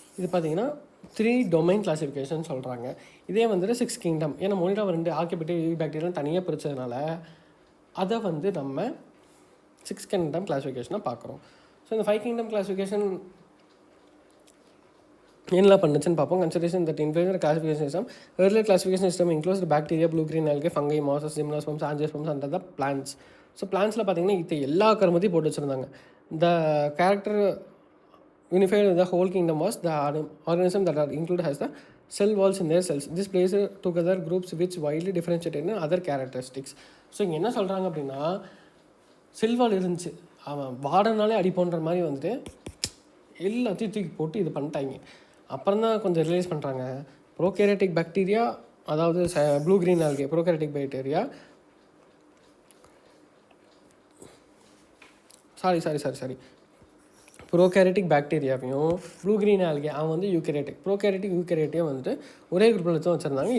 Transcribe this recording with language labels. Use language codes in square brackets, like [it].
[ta] இது பார்த்திங்கன்னா 3 domain classification சொல்கிறாங்க. இதே வந்துட்டு 6 கிங்டம், ஏன்னா மொனிரா 2 ஆர்கே பாக்டீரியா, யூ பாக்டீரியான்னு தனியாக பிரித்ததுனால அதை வந்து நம்ம 6 கிங்டம் கிளாஸிஃபிகேஷனாக பார்க்குறோம். ஸோ இந்த 5 கிங்டம் கிளாஸிஃபிகேஷன் என்னெல்லாம் பண்ணுச்சுன்னு பார்ப்போம். [en] Consideration that inferior classification system. earlier classification system includes the bacteria, blue green algae, fungi, mosses, gymnosperms, angiosperms under the plants. [ta] So பிளான்ஸில் பார்த்தீங்கன்னா இது எல்லா கருமத்தையும் போட்டு வச்சுருந்தாங்க. [en] The character unified the whole kingdom was the organism that are included has the cell walls in their cells. This places together groups which widely differentiated in other characteristics. [ta] So இங்கே என்ன சொல்கிறாங்க அப்படின்னா cell wall இருந்துச்சு, அவன் வாடனாலே அடிப்போன்ற மாதிரி வந்துட்டு எல்லாத்தையும் தூக்கி போட்டு இது பண்ணிட்டாங்க. அப்புறம் தான் கொஞ்சம் ரியலைஸ் பண்ணுறாங்க ப்ரோகேரியாட்டிக் பாக்டீரியா, அதாவது blue green algae prokaryotic bacteria, sorry prokaryotic பாக்டீரியாவையும் blue green algae அவன் வந்து யூகேரியாட்டியும் வந்துட்டு ஒரே குரூப்பில் தான் வச்சுருந்தாங்க.